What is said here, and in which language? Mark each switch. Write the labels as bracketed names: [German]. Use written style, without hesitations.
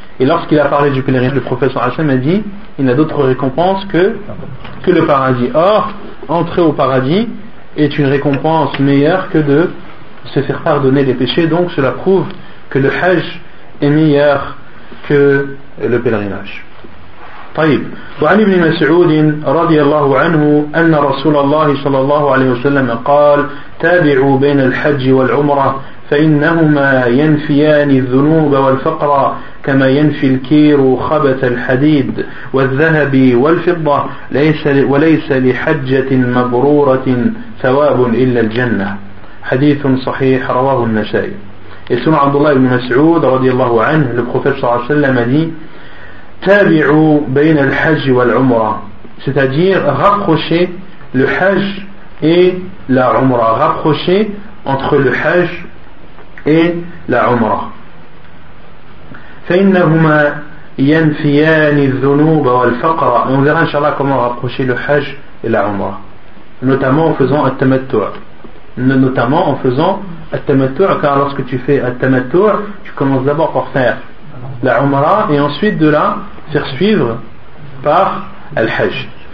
[French] Et lorsqu'il a parlé du pèlerinage, le prophète sallallahu alayhi wa sallam a dit il n'a d'autre récompense que le paradis. Or, entrer au paradis est une récompense meilleure que de se faire pardonner les péchés. Donc cela prouve que le hajj est meilleur que le pèlerinage. [Arabic] طيب وعن ابن مسعود رضي الله عنه أن رسول الله صلى الله عليه وسلم قال تابعوا بين الحج والعمرة فإنهما ينفيان الذنوب والفقر كما ينفي الكير خبث الحديد والذهب والفضة وليس لحجة مبرورة ثواب إلا الجنة حديث صحيح رواه النسائي. اسمع عبد الله بن مسعود رضي الله عنه للبخاري صلى الله عليه وسلم دي تابعوا بين الحج والعمرة [French] c'est-à-dire rapprocher le hajj et la umra, [Arabic] rapprocher entre le hajj et la umra. فإنهما ينفيان الذنوب والفقر. [French] On verra inchallah comment rapprocher le hajj et la umra, notamment en faisant le tamattu', car lorsque tu fais le tamattu', tu commences d'abord par faire la umra et ensuite de là faire suivre par al-hajj.